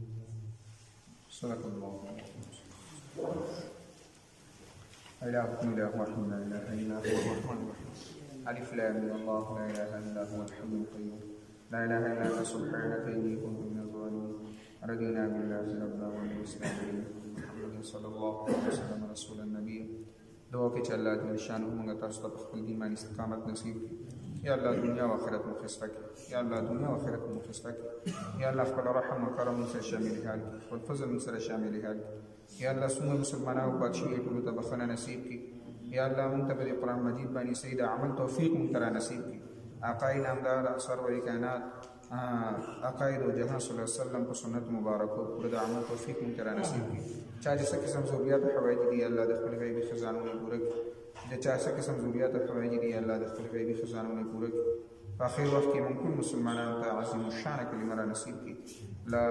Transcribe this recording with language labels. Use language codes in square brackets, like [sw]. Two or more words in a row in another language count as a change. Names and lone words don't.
[ar] صدق الله إله إله وحده لا إله إلا هو الرحمن الرحيم. ألف لام الله لا إله إلا هو الحي القيوم لا إله إلا أنت سبحانك إني كنت من الظالمين. رضينا بالله ربنا والإسلام محمد صلى الله عليه وسلم رسول النبي. [ps] دعا کې چې [ar] الله جل شانه [ps] موږ تاسو ته خپل دین باندې استقامت نصیب کړي. یا الله دنیا او آخرت مو خسته کړي. یا الله دنیا او آخرت مو خسته کړي. یا الله خپل رحم او کرم سره شامل حال او فضل سره شامل حال. یا الله څومره مسلمانانو پاتې ټول ته بخنه نصیب کړي. یا الله مونږ ته په قرآن مجید باندې صحیح عمل توفیق مونږ ته نصیب کړي. آقای نامدار سرور کائنات عقاید و جهان [ar] صلی الله علیه وسلم [ps] په سنت مبارکو پر د عمل توفیق مونږ ته نصیب کړي. چا چې څه قسم ضرورت حوایج دي الله د خپل غیبی خزانو نه پوره کړي. د چا څه قسم ضرورت حوایج دي الله د خپل غیبی خزانو نه پوره کړي. په اخر وخت کې مونږ ټول مسلمانانو ته عظیم الشان کلمه نصیب کړي.